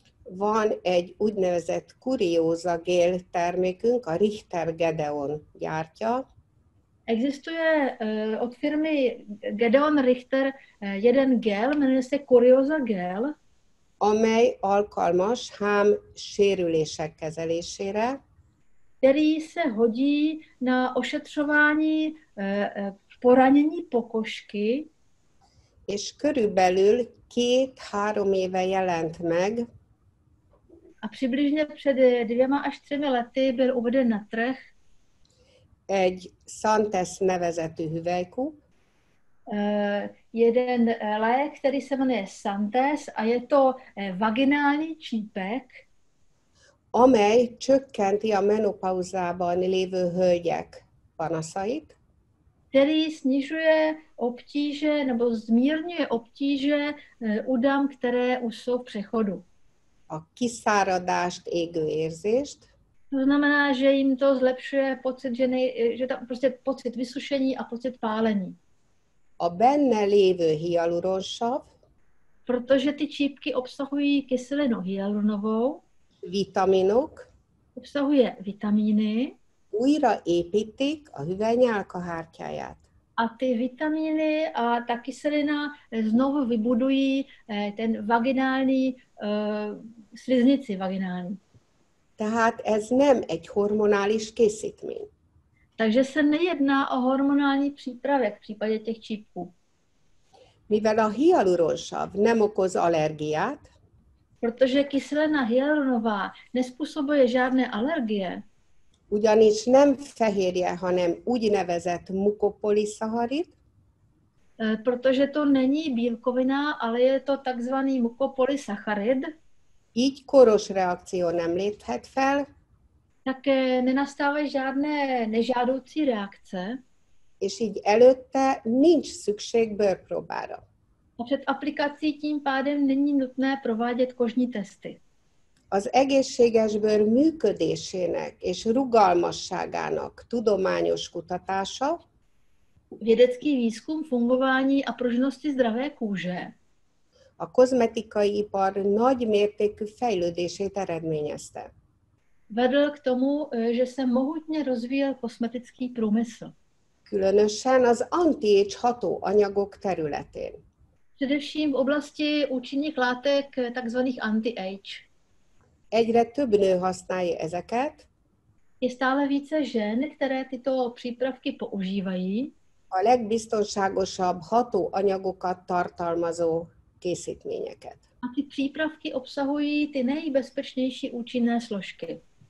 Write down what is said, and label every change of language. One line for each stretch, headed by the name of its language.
Hungarian: Van egy úgynevezett kurióza gél termékünk, a Richter Gedeon gyártja.
Czech: Existuje od firmy Gedeon Richter jeden gel, jmenuje se Curiosa gel,
Hungarian: amely alkalmas hám sérülések kezelésére,
Czech: který se hodí na ošetřování poranění pokožky.
Hungarian: és körülbelül 2-3 éve jelent meg
Czech: A přibližně před 2 až 3 lety byl uveden na trh
Hungarian: egy Santes nevezetű hüvelykúp,
Czech: jeden lék, který se jmenuje Santes a je to vaginální čípek,
Hungarian: amely csökkenti a menopauzában lévő hölgyek panaszait,
Czech: který snižuje obtíže nebo zmírňuje obtíže u dam, které už jsou v přechodu.
Hungarian: a kiszáradást, égő érzést,
Czech: To znamená, že jim to zlepšuje pocit, že tam prostě pocit vysušení a pocit pálení.
Hungarian: a benne lévő hialuronsav,
Czech: Protože ty čípky obsahují kyselinu hyaluronovou,
Hungarian: vitaminok
Czech: obsahuje vitamíny
Hungarian: újraépítik a hüvelynyálkahártyáját.
Czech: a ty vitamíny a ta kyselina znovu vybudují ten vaginální, sliznici vaginální.
Hungarian: Tehát ez nem egy hormonális készítmény.
Czech: Takže se nejedná o hormonální přípravek v případě těch čípků.
Hungarian: Mivel a hialuronsav nem okoz allergiát,
Czech: Protože kyselina hyaluronová nezpůsobuje žádné alergie,
Hungarian: ugyanis nem fehérje, hanem úgynevezett mukopoliszaharid,
Czech: protože to není bílkovina, ale je to takzvaný mukopolysacharid,
Hungarian: így koros reakció nem léphet fel,
Czech: tak nenastávají žádné nežádoucí reakce
Hungarian: és így előtte nincs szükség bőrpróbára.
Czech: a před aplikací tím pádem není nutné provádět kožní testy.
Hungarian: Az egészséges bőr működésének és rugalmasságának tudományos kutatása
Czech: Vědecký výzkum fungování a pružnosti zdravé kůže
Hungarian: a kozmetikai ipar nagy mértékű fejlődését eredményezte.
Czech: vedl k tomu, že se mohutně rozvíjel kosmetický průmysl.
Hungarian: Különösen az anti-age hatóanyagok területén.
Czech: Především v oblasti účinných látek, takzvaných anti-age.
Hungarian: Egyre több nő használja ezeket,
Czech: Je stále více žen, které tyto přípravky používají
Hungarian: a legbiztonságosabb hatóanyagokat tartalmazó készítményeket.
Czech: a ty přípravky obsahují ty nejbezpečnější účinné složky.